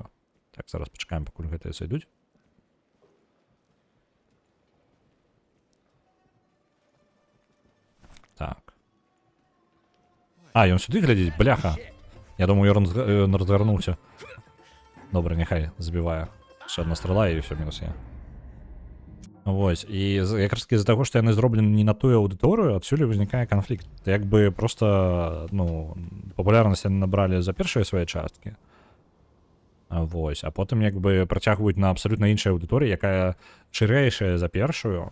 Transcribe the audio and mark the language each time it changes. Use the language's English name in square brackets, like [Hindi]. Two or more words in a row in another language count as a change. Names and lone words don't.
[Belarusian] Так, зараз пачакаем, пакуль гэтыя зайдуць. Так. Ён сюды глядзіць, бляха. Я думаю, ён разгарнуўся. Добра, няхай забівае. [Ukrainian] Ще одна стрела і все, мінус я. [Belarusian] Вось, і якраз таки з-за таго, што яны зроблены не на тую аўдыторыю, адсюль узнікае канфлікт. Як бы проста, ну, папулярнасць яны набралі за першыя свае часткі. Вось, а потым як бы працягваюць на абсалютна іншай аўдыторыі, якая шырэйшая за першую.